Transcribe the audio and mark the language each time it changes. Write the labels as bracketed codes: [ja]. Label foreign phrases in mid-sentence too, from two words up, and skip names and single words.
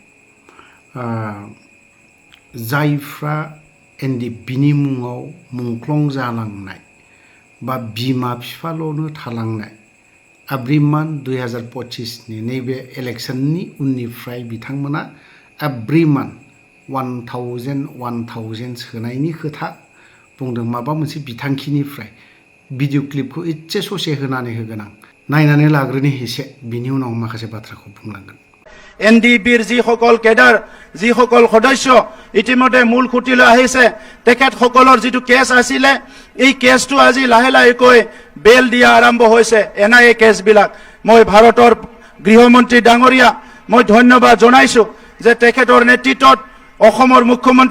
[brx] जायफ्रा एनडिएफबिनि मुङाव मुंख्लं जालांनाय बा बिमा बिफाल'नो थालांनाय एभ्रिमान 2025 नि नैबे इलेक्शननि उननिफ्राय बिथांमोना एभ्रिमान 1000 सोनायनि खोथा बुंदों माबा मोनसे बिथांखिनिफ्राय भिडिअ क्लिपखौ एसे ससे होनानै होगोन आं नायनानै लाग्रोनि एसे बिनि उनाव माखासे बाथ्राखौ बुंलांगोन [as] এনডিএফবিৰ যিসকল কেডাৰ যিসকল সদস্য ইতিমধ্যে মূল খুঁটিলৈ আহিছে তেখেতসকলৰ যিটো কেছ আছিলে এই কেছটো আজি লাহে লাহেকৈ বেল দিয়া আৰম্ভ হৈছে এনআইএ কেছবিলাক মই ভাৰতৰ গৃহমন্ত্ৰী ডাঙৰীয়া মই ধন্যবাদ জনাইছো যে তেখেতৰ নেতৃত্বত অসমৰ মুখ্যমন্ত্ৰী